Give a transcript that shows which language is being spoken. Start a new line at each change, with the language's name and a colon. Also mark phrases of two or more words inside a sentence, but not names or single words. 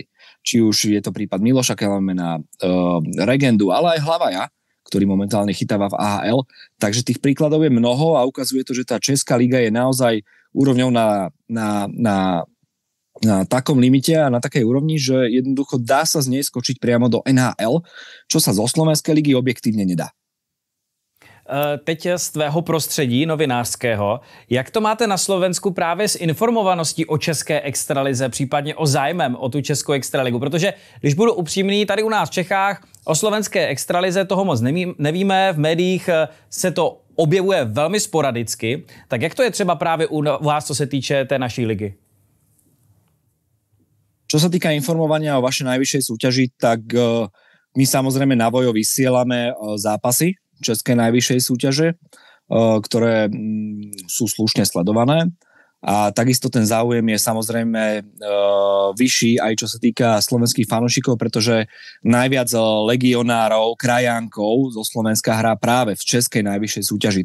Slovak: Či už je to prípad Miloša Kelemena, Regendu, ale aj Hlavaja, ktorý momentálne chytáva v AHL. Takže tých príkladov je mnoho a ukazuje to, že tá česká liga je naozaj úrovňou na takom limite a na takej úrovni, že jednoducho dá sa z nej skočiť priamo do NHL, čo sa zo slovenskej ligy objektívne nedá.
Czech: Teď z tvého prostředí novinářského, jak to máte na Slovensku právě s informovaností o české extralize, případně o zájmem o tu českou extraligu? Protože, když budu upřímný, tady u nás v Čechách o slovenské extralize toho moc nevíme, v médiích se to objevuje velmi sporadicky. Tak jak to je třeba právě u vás, co se týče té naší ligy?
Slovak: Čo sa týka informovania o vašej najvyššej súťaži, tak my samozrejme na Vojo vysielame zápasy českej najvyššej súťaže, ktoré sú slušne sledované. A takisto ten záujem je samozrejme vyšší aj čo sa týka slovenských fanúšikov, pretože najviac legionárov, krajánkov zo Slovenska hrá práve v českej najvyššej súťaži.